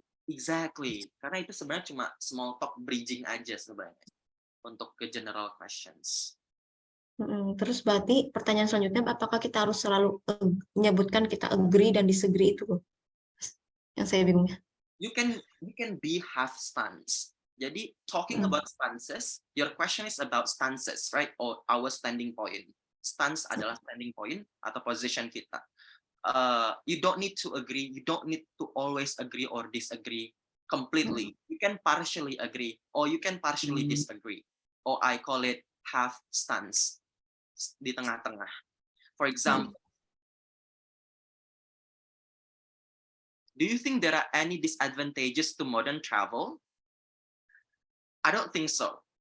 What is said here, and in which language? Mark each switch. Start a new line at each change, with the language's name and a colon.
Indonesian: Exactly. Karena itu sebenarnya cuma small talk bridging aja sebenarnya untuk ke general questions. Terus berarti pertanyaan selanjutnya, apakah kita harus selalu menyebutkan kita agree dan disagree itu loh? Yang saya bingungnya.
English: You can be half stance. Jadi talking about stances, your question is about stances, right? Or our standing point.
Indonesian: Stance adalah standing point atau position kita.
English: You don't need to agree. You don't need to always agree or disagree completely. You can partially agree or you can partially disagree. Or I call it half stance,
Indonesian: di tengah-tengah.
English: For example, do you think there are any disadvantages to modern travel? I don't think so.